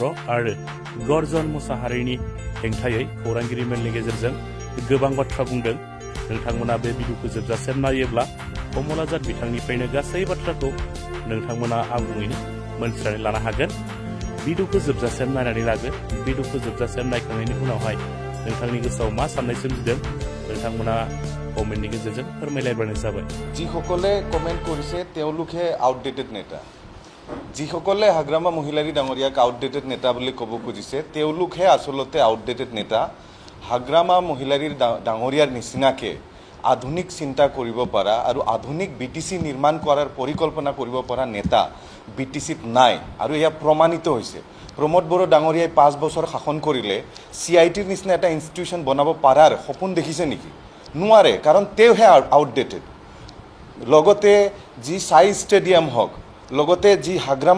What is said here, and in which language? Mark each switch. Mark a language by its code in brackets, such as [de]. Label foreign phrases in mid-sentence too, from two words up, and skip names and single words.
[brx] आरो गर्जन मुसाहारिनि हेंथायै खौरांगिरि मेलनि गेजेरजों गोबां बाथ्रा बुंदों नोंथांमोना बे भिडिअखौ जोबजासिम नायोब्ला कमलाजार बिथांनिफ्रायनो गासै बाथ्राखौ नोंथांमोना आबुङैनो मोनथिनानै लानो हागोन भिडिअखौ जोबजासिम नायनानै लागो भिडिअखौ जोबजासिम नायखांनायनि उनावहाय नोंथांनि गोसोआव मा साननाय सोमजिदों नोंथांमोना कमेन्टनि गेजेरजों फोरमायलायबानो जाबाय [as] যিসকলে কমেন্ট কৰিছে তেওঁলোকে আউটডেটেড নেতা যিসকলে হাগ্ৰামা মহিলাৰী ডাঙৰীয়াক আউটডেটেড নেতা বুলি ক'ব খুজিছে তেওঁলোকহে আচলতে আউটডেটেড নেতা হাগ্ৰামা মহিলাৰীৰ ডাঙৰীয়াৰ নিচিনাকে আধুনিক চিন্তা কৰিব পৰা আৰু আধুনিক বিটিসি নিৰ্মাণ কৰাৰ পৰিকল্পনা কৰিব পৰা নেতা বিটিসিত নাই আৰু এয়া প্ৰমাণিত হৈছে প্ৰমোদ বড়ো ডাঙৰীয়াই 5 বছৰ শাসন কৰিলে সিআইটিৰ নিচিনা এটা ইনষ্টিটিউচন বনাব পাৰাৰ সপোন দেখিছে নেকি নোৱাৰে কাৰণ তেওঁহে আউটডেটেড লগতে যি সাই ষ্টেডিয়াম হওক লগতে যি হাগ্ৰামা